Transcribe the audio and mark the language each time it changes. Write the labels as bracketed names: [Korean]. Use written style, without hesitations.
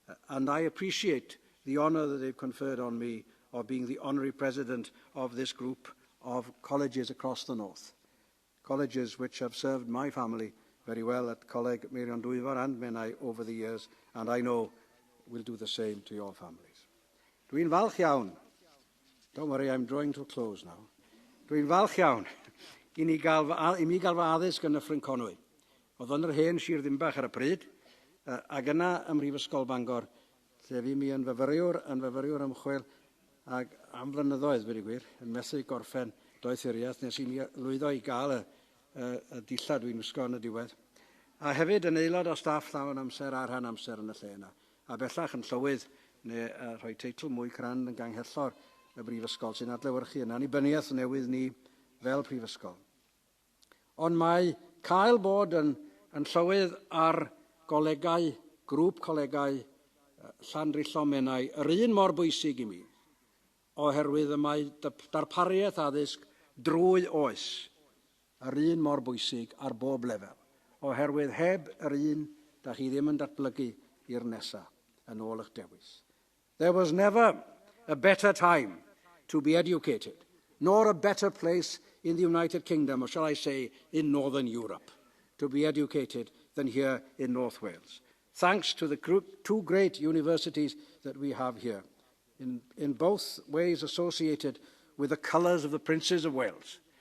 [English] And I appreciate the honour that they've conferred on me of being the honorary president of this group of colleges across the north. Colleges which have served my family very well at Coleg Meirion Dwyfor and Menai over the years, and I know will do the same to your families. [Welsh] Dwi'n falch iawn. [English] Don't worry, I'm drawing to a close now. [Welsh] Dwi'n falch iawn i mi gael fy addysg yn y Ffryn Conwy. Oedd yn yr hen Sir Ddimbach ar y pryd, ac yna ym Mhrifysgol Bangor, lle fi mi yn fyfyriwr ymchwil, ac am flynyddoedd, wedi gwir, yn methu gorffen doethuriaeth, nes i mi lwyddo i gael y dillad dwi'n wisgo yn y diwedd. A hefyd yn aelod o staff llawn amser a rhan amser yn y lle yna. A bellach yn llywydd, neu rhoi teitl mwy crand yn ganghellor y brifysgol sy'n adlewyrchu yna. Annibyniaeth newydd ni fel prifysgol. Ond mae cael bod yn llywydd ar golegau, grŵp colegau Llanrillon Menai, yr un mor bwysig i mi, oherwydd y mae darpariaeth addysg drwy oes, yr un mor bwysig ar bob lefel, oherwydd heb yr un da chi ddim yn datblygu i'r nesaf yn ôl eich dewis. [English] There was never a better time to be educated, nor a better place in the United Kingdom, or shall I say, in Northern Europe, to be educated than here in North Wales. Thanks to the two great universities that we have here, in both ways associated with the colours of the Princes of Wales.